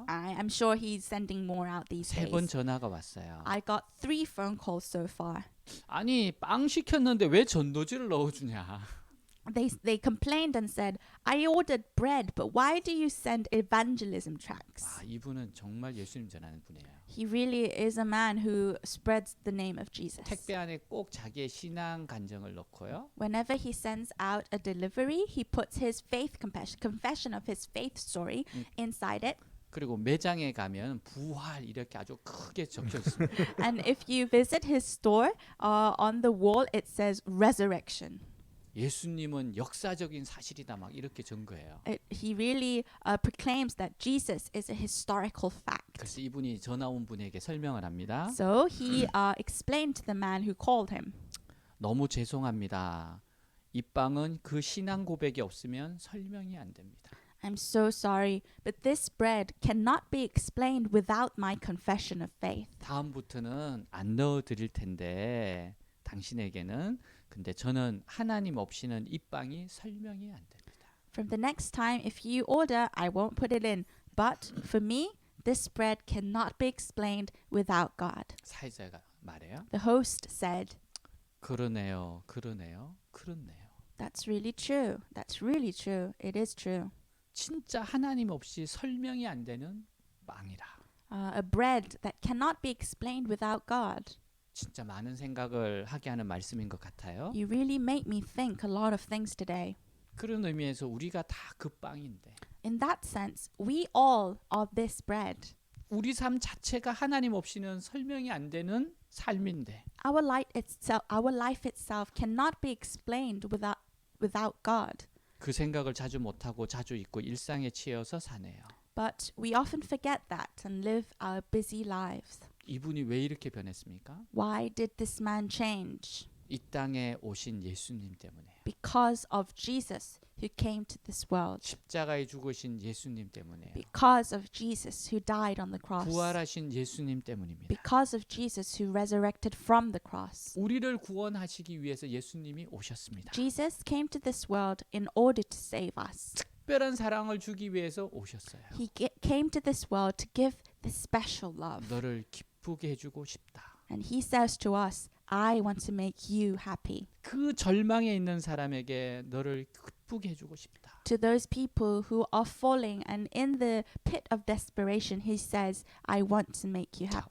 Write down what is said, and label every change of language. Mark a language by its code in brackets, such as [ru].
[en] I'm sure he's sending more out these [ko] 3번 [en] days. [ko] 전화가 왔어요. [en] I got 3 phone calls so far. [ko] 아니 빵 시켰는데 왜 전도지를 넣어주냐. [en] They complained and said, I ordered bread, but why do you send evangelism tracts? [ko] 이분은 정말 예수님 전하는 분이에요. [en] He really is a man who spreads the name of Jesus. [ko] 택배 안에 꼭 자기의 신앙 간증을 넣고요. [en] Whenever he sends out a delivery, he puts his faith confession of his faith story inside it. [ko] 그리고 매장에 가면 부활 이렇게 아주 크게 적혀 있습니다. [en] And if you visit his store, on the wall it says resurrection. [ko] 예수님은 역사적인 사실이다 막 이렇게 증거해요. [en] He really proclaims that Jesus is a historical fact. [ko] 그래서 이분이 전화 온 분에게 설명을 합니다. [en] So he explained to the man who called him. [ko] 너무 죄송합니다. 이 빵은 그 신앙 고백이 없으면 설명이 안 됩니다. [en] I'm so sorry, but this bread cannot be explained without my confession of faith. [ko] 다음부터는 안 넣어 드릴 텐데 당신에게는 근데 저는 하나님 없이는 이 빵이 설명이 안 됩니다. [en] From the next time, if you order, I won't put it in. But for me, this bread cannot be explained without God. [ko] 사회자가 말해요. [en] The host said, [ko] 그러네요. 그러네요. [en] That's really true. That's really true. It is true. [ko] 진짜 하나님 없이 설명이 안 되는 빵이라. [en] A bread that cannot be explained without God. [ko] 진짜 많은 생각을 하게 하는 말씀인 것 같아요. [en] You really make me think a lot of things today. [ko] 그런 의미에서 우리가 다 그 빵인데 [en] In that sense, we all are this bread. [ko] 우리 삶 자체가 하나님 없이는 설명이 안 되는 삶인데 [en] Our life itself cannot be explained without God. [ko] 그 생각을 자주 못하고 자주 잊고 일상에 치여서 사네요. [en] But we often forget that and live our busy lives. [ko] 이분이 왜 이렇게 변했습니까? [en] Why did this man change? [ko] 이 땅에 오신 예수님 때문에요. [en] Because of Jesus who came to this world. [ko] 십자가에 죽으신 예수님 때문에요. [en] Because of Jesus who died on the cross. [ko] 부활하신 예수님 때문입니다. [en] Because of Jesus who resurrected from the cross. [ko] 우리를 구원하시기 위해서 예수님이 오셨습니다. [en] Jesus came to this world in order to save us. [ko] 특별한 사랑을 주기 위해서 오셨어요. [en] He came to this world to give this special love. [ko] 너를 기쁘게 해주고 싶다. [en] And he says to us, I want to make you happy. [ko] 그 절망에 있는 사람에게 너를 기쁘게 해주고 싶다. [en] To those people who are falling and in the pit of desperation, he says, I want to make you happy.